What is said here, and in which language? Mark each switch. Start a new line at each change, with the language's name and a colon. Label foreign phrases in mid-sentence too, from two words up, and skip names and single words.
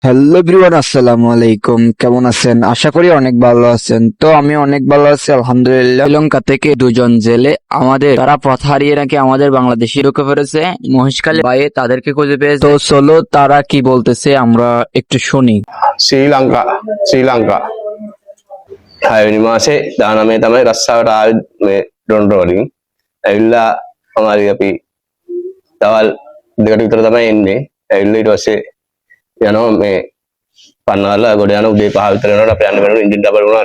English: Hello everyone,
Arabic: السلام عليكم.
Bangla: কেমন আছেন? আশা করি অনেক ভালো আছেন। তো আমি অনেক ভালো আছি আলহামদুলিল্লাহ। শ্রীলঙ্কা থেকে দুজন জেলে তারা পথ হারিয়ে নাকি আমাদের বাংলাদেশে ঢুকে পড়েছে মহেশখালী বাইয়ে, তাদেরকে খুঁজে পেয়েছে। তো চলো তারা কি বলতেছে আমরা একটু শুনি।
Sinhala: ශ්‍රී ලංකා හයවැනි මාසේ 19 තමයි රස්සාවට ආවේ මේ ඩොන්ට වලින්. ඇවිල්ලා අමාරි අපි දවල් දෙකට විතර තමයි එන්නේ. ඇවිල්ලා ඊට පස්සේ යනවා මේ පන්නවල ගොඩ යන උදේ 5 විතර යනකොට අපි යන්න බැරුණා එන්ජින් ඩබල් වුණා.